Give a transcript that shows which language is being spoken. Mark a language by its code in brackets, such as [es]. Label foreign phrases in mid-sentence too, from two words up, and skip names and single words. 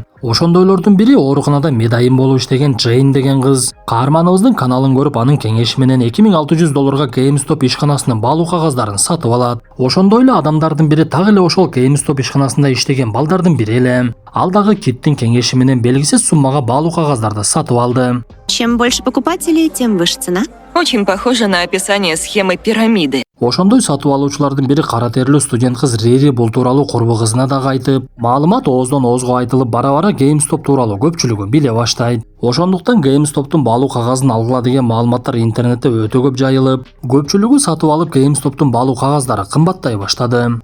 [ky] Ошондойлордун бири ооруканада медайым болуп иштеген Джейн деген кыз. Каарманыбыздын каналын көрүп, анын кеңеши менен $2600 GameStop ишканасынын баалуу кагаздарын сатып алат. Ошондой эле адамдардын бири так эле ошол GameStop ишканасында иштеген балдардын бири эле. Ал дагы Киттин кеңеши менен белгисиз суммага баалуу кагаздарды сатып алды. [ru] Чем больше покупателей, тем выше цена. Очень похоже на описание схемы пирамиды. [ky] Ошондой сатып алуучулардын бири кара терлүү студент кыз Рири бул тууралуу курбу кызына дагы айтып, маалымат ооздон оозго айтылып, бара-бара GameStop тууралуу көпчүлүгү биле баштайт. Ошондуктан GameStop'тун баалуу кагазын алгыла деген маалыматтар интернетте өтө көп жайылып, көпчүлүгү сатып алып GameStop'тун баалуу кагаздары кымбаттай баштады.